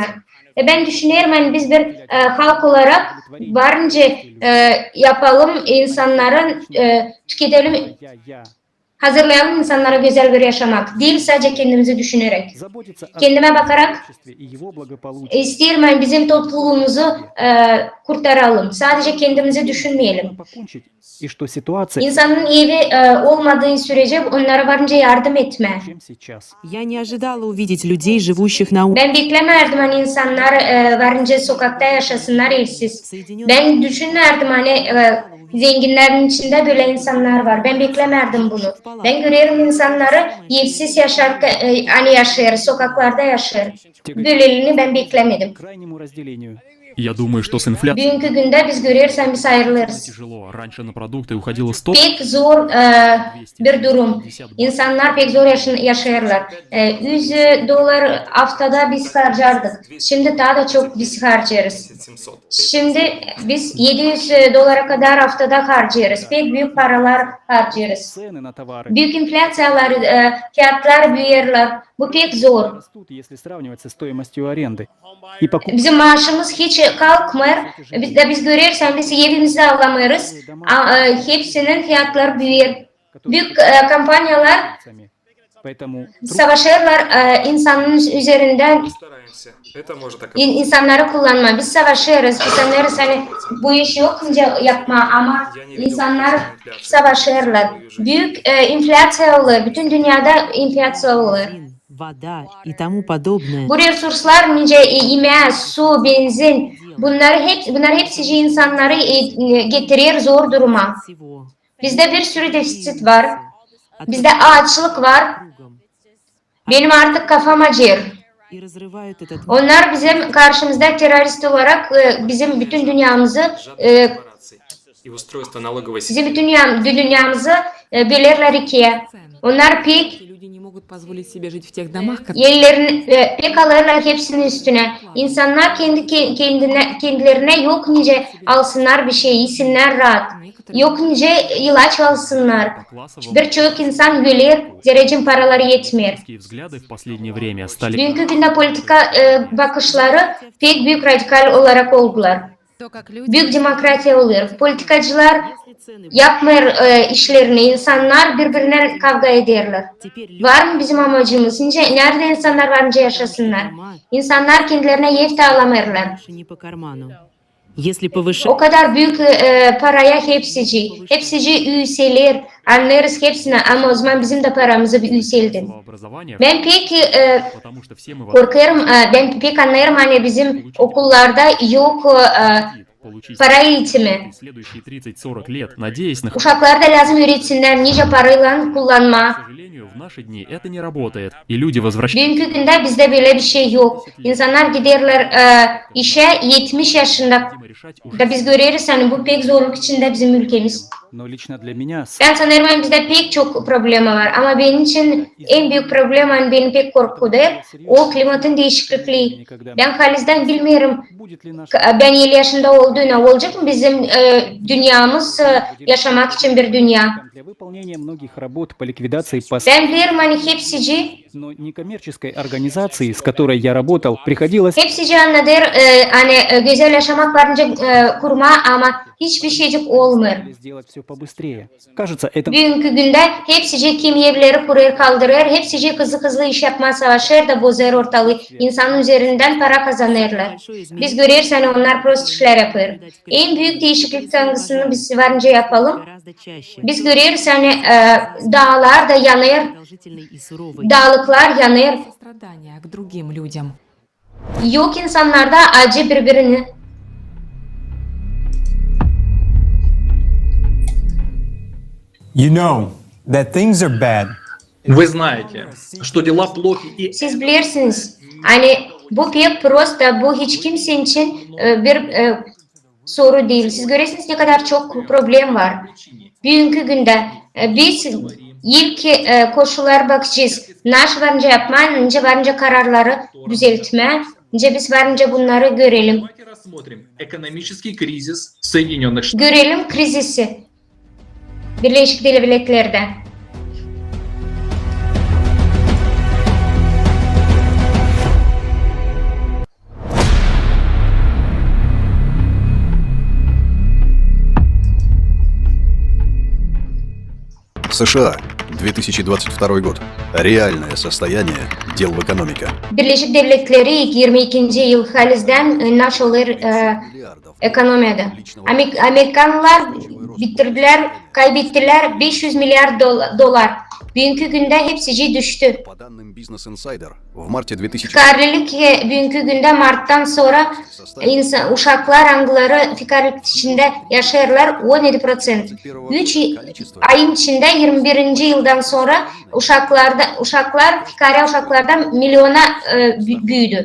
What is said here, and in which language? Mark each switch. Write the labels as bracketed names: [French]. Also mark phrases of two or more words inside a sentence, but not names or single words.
[Gagauz] Ben düşünüyorum hani biz bir halk olarak varınca yapalım insanların tüketelim hazırlayalım insanlara güzel bir yaşamak. Değil sadece kendimizi düşünerek. Kendime bakarak isterim hani bizim topluluğumuzu kurtaralım. Sadece kendimizi düşünmeyelim. İnsanın evi olmadığı sürece onlara varınca yardım etme. [Russian] Я не ожидала увидеть людей, живущих на [Gagauz] Ben beklemerdim hani insanlar varınca sokakta yaşasınlar evsiz. Ben düşünmerdim hani zenginlerin içinde böyle insanlar var. Ben beklemerdim bunu. Ben görüyorum insanları evsiz yaşarken hani yaşar, sokaklarda yaşar. Böyleliğini ben beklemedim. [Russian] Я думаю, что с инфляцией [Gagauz] Bugünkü günde biz görüyoruz biz ayrılırız. [Russian] тяжело. Раньше на продукты уходило 100, [Gagauz] Pek zor bir durum. İnsanlar pek zor yaşarlar. $100 haftada biz harcardık. Şimdi daha da çok biz harcarız. Şimdi biz $700 kadar haftada harcarız. Pek büyük paralar harcarız. [Russian] цены на tовары [Gagauz] Büyük enflasyalar, fiyatlar büyürler. Bu pek zor. [Russian] растут, если сравнивать со стоимостью аренды. И покупка [Gagauz] Bizim maaşımız hiç kalkmıyor. Biz görüyoruz biz evimizi alamıyoruz. Hepsinin fiyatları büyür. Büyük kampanyalar [Russian] Поэтому [Gagauz] savaşırlar insanın üzerinden insanları kullanma. Biz savaşırız. Biz sanırız hani bu işi yokunca yapma ama insanlar savaşırlar. Büyük enflasya olur. Bütün dünyada enflasya olur. [Russian] вода и тому подобное. [Gagauz] Bu resurslar nice yemeğe, su, benzin bunlar hepsi insanları getirir zor duruma. [Russian] Всего. [Gagauz] Bizde bir sürü defisit var. Bizde açlık var. Benim artık kafam acır. [Russian] И разрывают этот [Gagauz] Onlar bizim karşımızda terörist olarak bizim bütün dünyamızı bölerler ikiye. Onlar pek [Russian] Люди не могут позволить себе жить в тех домах, [Gagauz] yerlerini pek alırlar hepsinin üstüne. İnsanlar kendilerine yok nice alsınlar bir şey, yesinler rahat. Yok nice ilaç alsınlar. Birçok insan ölür, zerrecin paraları yetmiyor. [Russian] взгляды в последнее время стали [Gagauz] Dünkü günde politika bakışları pek büyük radikal olarak oldular. [Russian] то, как люди [Gagauz] Büyük demokrasiya oluyor. Politikacılar yapmıyor işlerini, insanlar birbirine kavga ederler. [Russian] теперь [Gagauz] Var mı bizim amacımız? Nerede insanlar varınca yaşasınlar? İnsanlar kendilerine ev de alamıyorlar. [Russian] больше не по карману. Если повышать [Gagauz] O kadar büyük paraya hepsici üyeler anlarız hepsine ama o zaman bizim de paramızı bir üyseldin. [Russian] образования, [Gagauz] Ben pek [Russian] потому что все мы [Gagauz] korkarım, ben pek anlarım hani bizim okullarda yok [Russian] получить [Gagauz] para eğitimi. [Russian] следующие 30-40 лет, надеясь на... К [Gagauz] Uşaklara da lazım öğretsinler nice parayla kullanma. [Russian] сожалению, в наши дни это не работает. И люди возвращаются... [Gagauz] Dünkü günde bizde böyle bir şey yok. İnsanlar giderler işe 70 yaşında [Russian] решать уже... [Gagauz] da biz görüyoruz hani bu pek zorluk içinde bizim ülkemiz. [Russian] Но lично для меня [Gagauz] Ben sanırım bizde pek çok problemi var ama benim için en büyük problem hani beni pek korkutuyor. O klimatın değişikliği. Ben halizden bilmiyorum. [Russian] будет ли наш [Gagauz] Ben 50 yaşında olduğuna olacak mı bizim dünyamız yaşamak için bir dünya. [Russian] для выполнения многих работ по ликвидации [Gagauz] Ben biliyorum hani hepsici, [Russian] но некоммерческой организации, с которой я работал, приходилось [Gagauz] hepsici anladır hani güzel yaşamak varınca kurma ama hiçbir şeycik olmuyor. [Russian] сделать все побыстрее. Кажется, это [Gagauz] Bugünkü günde hepsici kimi evleri kuruyor kaldırıyor, hepsici hızlı iş yapmaya savaşıyor da bozuyor ortalığı. İnsanın üzerinden para kazanırlar. Biz görüyoruz hani onlar prost işler yapıyor. En büyük değişiklik tanrısını biz varınca yapalım. [Russian] Гораздо чаще. [Gagauz] Biz görüyoruz hani dağlar da yanıyor, [Russian] Продолжительный и суровый. [Gagauz] dağlıklar yanıyor. [Russian] Сострадание к другим людям. [Gagauz] Yok insanlarda acı birbirini. [English] You know that things are bad. [Russian] Вы знаете, что дела плохи, и [Gagauz] Siz bilirsiniz. Hani bu pek prost da bu hiç kimsenin için bir soru değil. Siz görüyorsunuz ne kadar çok problem var. Bugünkü günde biz ilk koşullar bakacağız. Naş varınca yapma, önce varınca kararları düzeltme. Önce biz varınca bunları görelim. [Russian] давайте рассмотрим экономический кризис Соединенных Штатов. [Gagauz] Görelim krizisi. Birleşik Devletler'de. [Russian] США, 2022 год. Реальное состояние дел в экономике. [Gagauz] Birleşik Devletleri 22. yıl halizden nasıl olur ekonomide. Amerikanlılar bitirdiler, kaybettiler 500 milyar dolar. Bugünkü günde hepsici düştü. [Russian] По данным Business Insider, в марте 2000 [Gagauz] Fikarlılık bugünkü günde Mart'tan sonra uşaklar hangileri fikarlık içinde yaşarlar 17%. 3 ayın içinde 21. yıldan sonra uşaklar fikari uşaklardan milyona büyüdü.